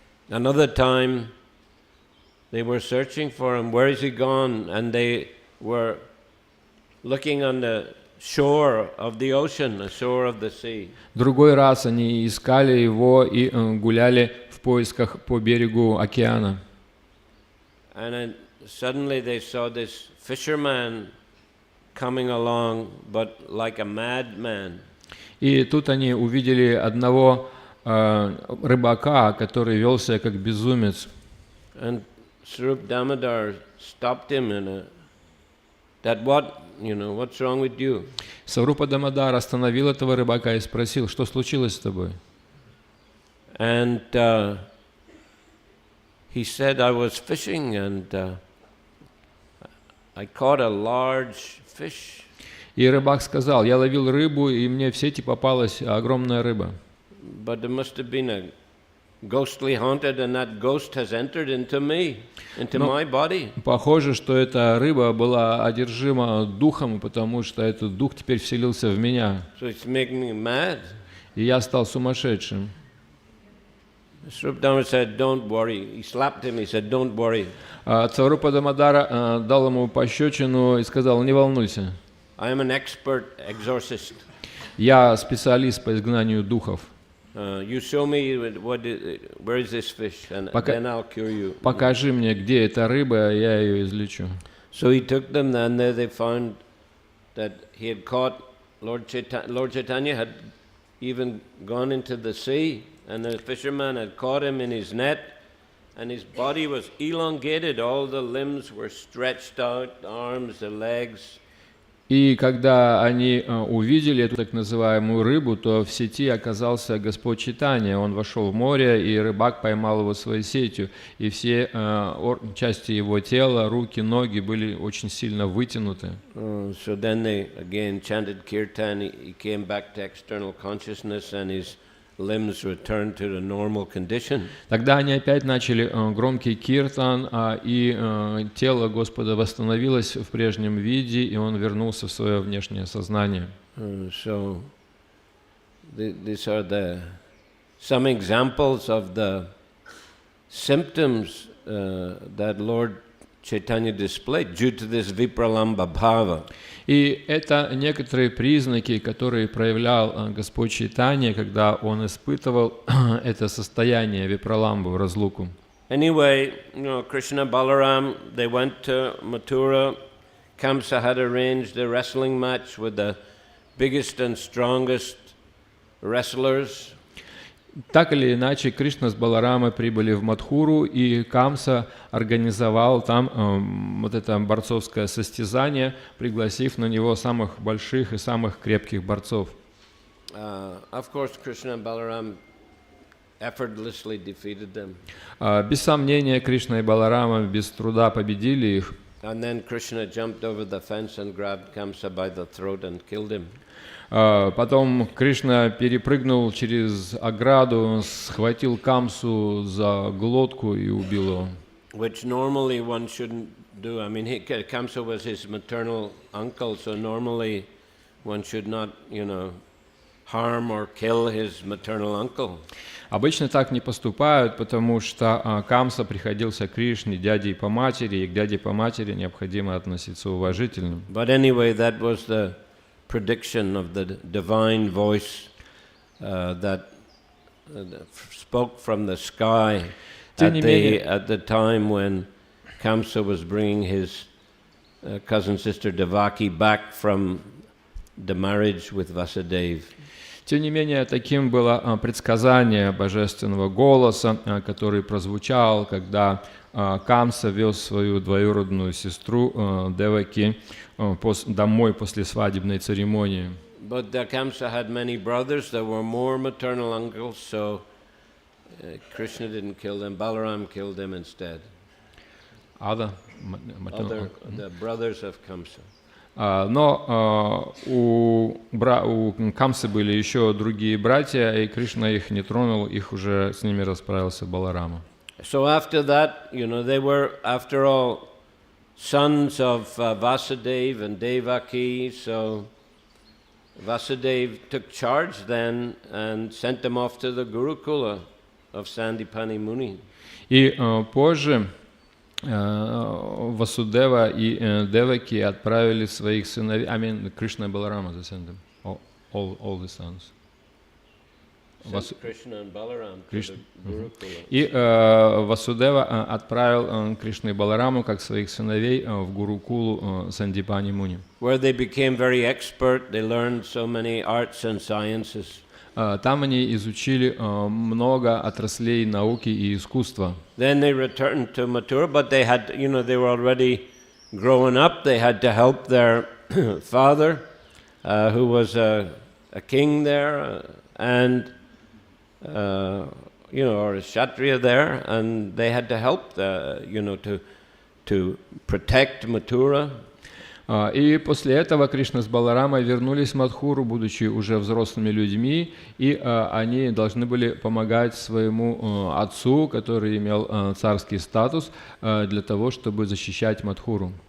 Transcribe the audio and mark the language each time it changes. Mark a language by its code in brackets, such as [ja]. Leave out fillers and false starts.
[en] Another time, they were searching for him. Where is he gone? And they were looking on the shore of the ocean, the shore of the sea. [ru] Другой раз они искали его и гуляли в поисках по берегу океана. [en] And then suddenly they saw this fisherman coming along, but like a madman. [ru] И тут они увидели одного рыбака, который вел себя как безумец. [en] And Swarup Damodar stopped him and that what's wrong with you? [ru] Сварупа Дамодар остановил этого рыбака и спросил, что случилось с тобой? [en] And he said, I was fishing and I caught a large fish. [ru] И рыбак сказал, я ловил рыбу, и мне в сети попалась огромная рыба. [en] But there must have been a ghostly haunted, and that ghost has entered into me, into my body. [ru] Похоже, что эта рыба была одержима духом, потому что этот дух теперь вселился в меня. [en] So it's making me mad. [ru] И я стал сумасшедшим. [en] Swarup Damodar said, don't worry. He slapped him, he said, don't worry. [ru] Сварупа Дамодара дал ему пощечину и сказал, не волнуйся. [en] I am an expert exorcist. [ru] Я специалист по изгнанию духов. [en] You show me where is this fish, and then I'll cure you. [ru] Покажи мне, где эта рыба, я ее излечу. [en] So he took them, and there they found that he had caught Lord Chaitanya had even gone into the sea, and the fisherman had caught him in his net, and his body was elongated. All the limbs were stretched out, the arms, the legs. [ru] И когда они увидели эту так называемую рыбу, то в сети оказался Господь Чайтанья. Он вошел в море, и рыбак поймал его своей сетью. И все части его тела, руки, ноги были очень сильно вытянуты. [en] So then they again chanted kirtan. He came back to external consciousness, and his limbs returned to the normal condition. [ru] Тогда они опять начали громкий киртан, и тело Господа восстановилось в прежнем виде, и он вернулся в свое внешнее сознание. [en] So these are some examples of the symptoms that Lord Chaitanya displayed due to this vipralamba bhava. [ru] И это некоторые признаки, которые проявлял Господь Чайтанья, когда он испытывал это состояние випраламбу, разлуку. [en] Anyway, Krishna, Balaram, they went to Mathura. Kamsa had arranged a wrestling match with the biggest and strongest wrestlers. [ru] Так или иначе, Кришна с Баларамой прибыли в Мадхуру, и Камса организовал там вот это борцовское состязание, пригласив на него самых больших и самых крепких борцов. [en] Of course, Krishna and Balaram effortlessly defeated them. [ru] Без сомнения, Кришна и Баларама без труда победили их. [en] And then Krishna jumped over the fence and grabbed Kamsa by the throat and killed him. [ru] Потом Кришна перепрыгнул через ограду, схватил Камсу за глотку и убил его. [en] Which normally one shouldn't do. I mean, Kamsa was his maternal uncle, so normally one should not, harm or kill his maternal uncle. [ru] Обычно так не поступают, потому что Камса приходился Кришне дядей по матери, и к дяде по матери необходимо относиться уважительно. [en] But anyway, that was the prediction of the divine voice that spoke from the sky at the time when Kamsa was bringing his cousin sister Devaki back from the marriage with Vasudeva. [ru] Тем не менее, таким было предсказание божественного голоса, который прозвучал, когда Камса вез свою двоюродную сестру Деваки домой после свадебной церемонии. [en] But Kamsa had many brothers. There were more maternal uncles, so Krishna didn't kill them. Balaram killed them instead. The brothers of Kamsa. [ru] Но у Камсы были еще другие братья, и Кришна их не тронул, их уже с ними расправился Баларама. [en] So after that, they were, after all, sons of Vasudeva and Devaki. So Vasudeva took charge then and sent them off to the Gurukula of Sandipani Muni. [ru] И позже Васудева и Деваки отправили своих сыновей. [en] I mean, Krishna and Balarama, they sent them, all the sons. Krishna and Balaram to the Gurukula. [ru] И Васудева отправил Кришну и Балараму как своих сыновей в Гурукулу Сандипани Муни. [en] Where they became very expert, they learned so many arts and sciences. [ru] Там они изучили много отраслей науки и искусства. [en] Then they returned to Mathura, but they had, they were already growing up. They had to help their father, who was a king there, and or a Kshatriya there, and they had to help to protect Mathura. [ru] И после этого Кришна с Баларамой вернулись в Мадхуру, будучи уже взрослыми людьми, и они должны были помогать своему отцу, который имел царский статус, для того, чтобы защищать Мадхуру.